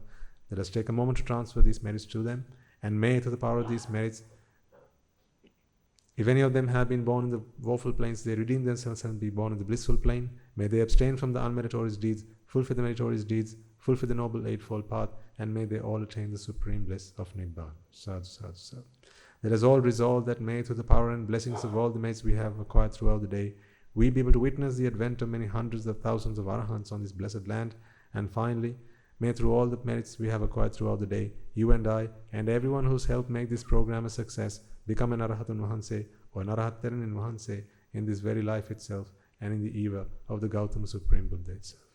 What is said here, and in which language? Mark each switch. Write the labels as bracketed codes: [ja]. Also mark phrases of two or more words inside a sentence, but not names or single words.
[en] Let us take a moment to transfer these merits to them, and may, through the power of these merits, if any of them have been born in the woeful planes, they redeem themselves and be born in the blissful plane. May they abstain from the unmeritorious deeds, fulfill the meritorious deeds, fulfill the noble eightfold path, and may they all attain the supreme bliss of Nibbána. [pi] Sadhu, sadhu, sadhu. [en] Let us all resolve that may, through the power and blessings of all the merits we have acquired throughout the day, we be able to witness the advent of many hundreds of thousands of arahants on this blessed land. And finally, may through all the merits we have acquired throughout the day, you and I, and everyone who's helped make this program a success, become an [si] Arahatun Wahanse [en] or an [si] Arahattaran in Wahanse [en] in this very life itself and in the era of the Gautama Supreme Buddha itself.